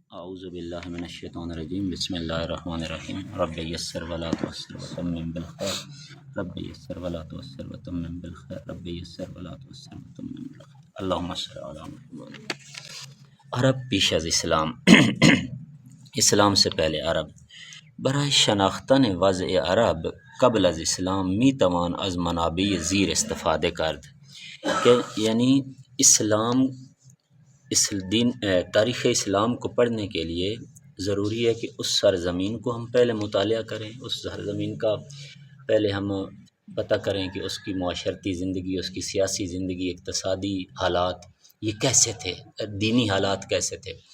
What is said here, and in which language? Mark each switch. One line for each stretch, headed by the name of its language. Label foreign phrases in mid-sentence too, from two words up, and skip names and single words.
Arabic: اعوذ باللہ من الشیطان الرجیم بسم اللہ الرحمن الرحیم رب یسر ولا تعسر وتمم بالخیر رب یسر ولا تعسر وتمم بالخیر رب یسر ولا تعسر وتمم بالخیر اللہم صل علی محمد۔
Persian: عرب پیش از اسلام
Urdu: اسلام سے پہلے عرب
Persian: برای شناختن وضع عرب قبل از اسلام می توان از منابع زیر استفاده کرد
Urdu: کہ یعنی اسلام تاریخ اسلام کو پڑھنے کے لیے ضروری ہے کہ اس سرزمین کو ہم پہلے مطالعہ کریں، اس سرزمین کا پہلے ہم پتہ کریں کہ اس کی معاشرتی زندگی، اس کی سیاسی زندگی، اقتصادی حالات یہ کیسے تھے، دینی حالات کیسے تھے۔